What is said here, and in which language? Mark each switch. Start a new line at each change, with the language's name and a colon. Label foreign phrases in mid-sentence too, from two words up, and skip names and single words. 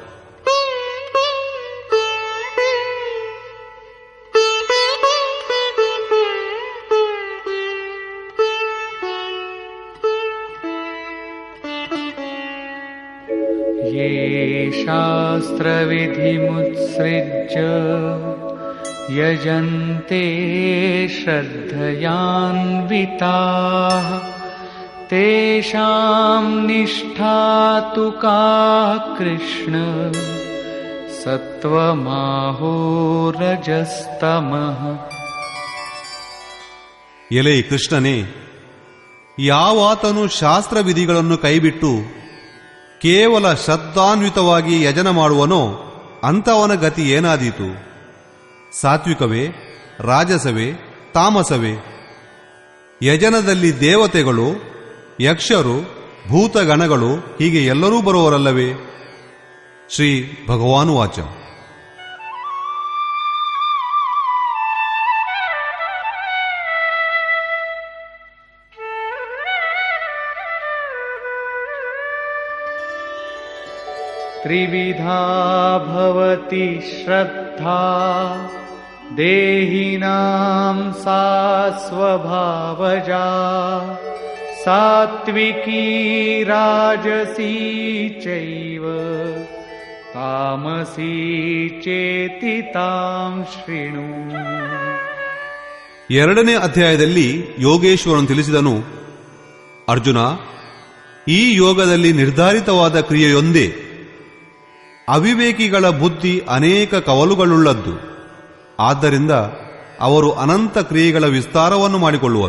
Sanskrit: ಯೇ ಶಾಸ್ತ್ರವಿಧಿಮುತ್ಸೃಜ್ಯ ಯಜಂತೆ ಶ್ರದ್ಧಯಾನ್ವಿತಾಃ ತೇಷಾಂ ನಿಷ್ಠಾ ತು ಕಾ ಕೃಷ್ಣ ಸತ್ವಮಾಹೋ ರಜಸ್ತಮಃ.
Kannada: ಎಲೆ ಕೃಷ್ಣನೇ, ಯಾವಾತನು ಶಾಸ್ತ್ರವಿಧಿಗಳನ್ನು ಕೈಬಿಟ್ಟು ಕೇವಲ ಶ್ರದ್ಧಾನ್ವಿತವಾಗಿ ಯಜನ ಮಾಡುವನೋ ಅಂಥವನ ಗತಿ ಏನಾದೀತು? ಸಾತ್ವಿಕವೇ, ರಾಜಸವೇ, ತಾಮಸವೇ? ಯಜನದಲ್ಲಿ ದೇವತೆಗಳು, ಯಕ್ಷರು, ಭೂತಗಣಗಳು ಹೀಗೆ ಎಲ್ಲರೂ ಬರುವರಲ್ಲವೇ?
Sanskrit: ಶ್ರೀ ಭಗವಾನುವಾಚ. ತ್ರಿವಿಧಾ ಭವತಿ ಶ್ರದ್ಧಾ ದೇಹಿನಾಂ ಸಾ ಸ್ವಭಾವಜಾ ಸಾತ್ವಿಕೀ ರಾಜಸೀ ಚೈವ ತಾಮಸೀ ಚೇತಿ ತಾಂ ಶೃಣು.
Kannada: ಎರಡನೇ ಅಧ್ಯಾಯದಲ್ಲಿ ಯೋಗೇಶ್ವರನು ತಿಳಿಸಿದನು, ಅರ್ಜುನ, ಈ ಯೋಗದಲ್ಲಿ ನಿರ್ಧಾರಿತವಾದ ಕ್ರಿಯೆಯೊಂದೇ. ಅವಿವೇಕಿಗಳ ಬುದ್ಧಿ ಅನೇಕ ಕವಲುಗಳುಳ್ಳದ್ದು. ಆದ್ದರಿಂದ ಅವರು ಅನಂತ ಕ್ರಿಯೆಗಳ ವಿಸ್ತಾರವನ್ನು ಮಾಡಿಕೊಳ್ಳುವರು.